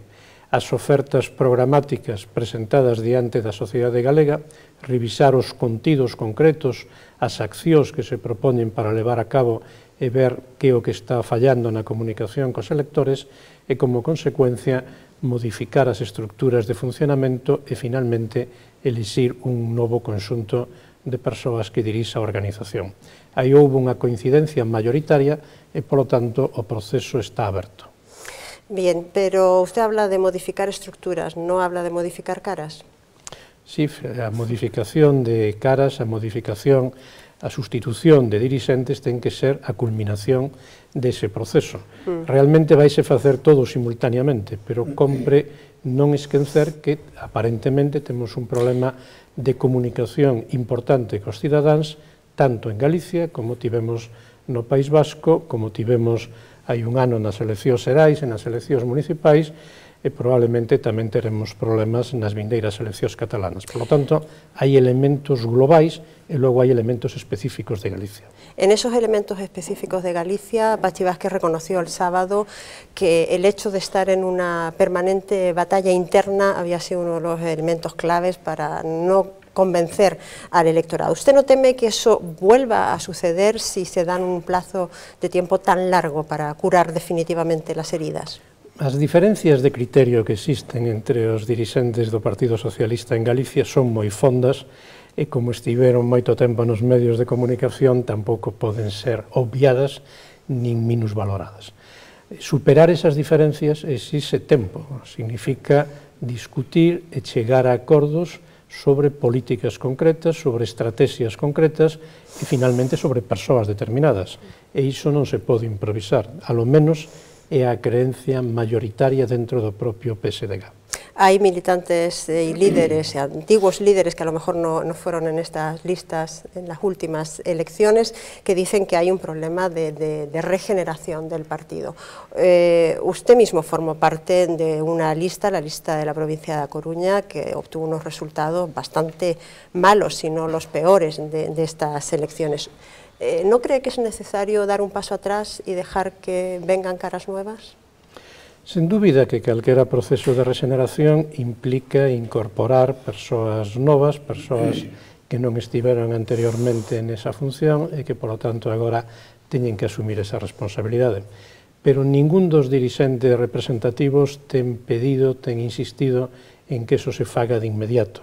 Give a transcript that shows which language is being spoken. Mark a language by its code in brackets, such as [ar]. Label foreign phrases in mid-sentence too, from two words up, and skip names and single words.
[gl] as ofertas programáticas presentadas diante da sociedade galega, revisar os contidos concretos, as accións que se propoñen para levar a cabo e ver que é o que está fallando na comunicación cos electores e, como consecuencia, modificar as estructuras de funcionamento e, finalmente, elixir un novo conxunto de persoas que dirixa a organización. Aí houve unha coincidencia mayoritaria e, polo tanto, o proceso está aberto. [es] Bien, pero usted habla de modificar estructuras, ¿no habla de modificar caras? Sí, [gl] a modificación de caras, a modificación, a sustitución de dirixentes ten que ser a culminación dese proceso. Realmente vaise facer todo simultaneamente, pero compre non esquecer que aparentemente temos un problema de comunicación importante cos cidadáns, tanto en Galicia como tivemos no País Vasco, como tivemos hai un ano nas eleccións xerais e nas eleccións municipais, e probablemente tamén teremos problemas nas vindeiras eleccións catalanas. [es] Por lo tanto, [gl] hai elementos globais e logo hai elementos específicos de Galicia. [es] En esos elementos específicos de Galicia, Pachi Vázquez reconoció el sábado que el hecho de estar en una permanente batalla interna había sido uno de los elementos claves para no convencer al electorado. ¿Usted no teme que eso vuelva a suceder si se dan un plazo de tiempo tan largo para curar definitivamente las heridas? [gl] As diferencias de criterio que existen entre os dirixentes do Partido Socialista en Galicia son moi fondas e como estiveron moito tempo nos medios de comunicación tampouco poden ser obviadas nin minusvaloradas. Superar esas diferencias exixe tempo, significa discutir e chegar a acordos sobre políticas concretas, sobre estrategias concretas e finalmente sobre persoas determinadas. E iso non se pode improvisar, alo menos é a creencia mayoritaria dentro do propio PSDG. [es] Hay militantes y líderes, antiguos líderes que a lo mejor no fueron en estas listas en las últimas elecciones, que dicen que hay un problema de regeneración del partido. Usted mismo formó parte de una lista, la lista de la provincia de A Coruña, que obtuvo unos resultados bastante malos, si no los peores, de estas elecciones. ¿No cree que es necesario dar un paso atrás y dejar que vengan caras nuevas? [gl] Sen dúbida que calquera proceso de regeneración implica incorporar persoas novas, persoas que non estiveron anteriormente nesa función e que, polo tanto, agora teñen que asumir esa responsabilidade. Pero ningún dos dirixentes representativos ten pedido, ten insistido en que eso se faga de inmediato.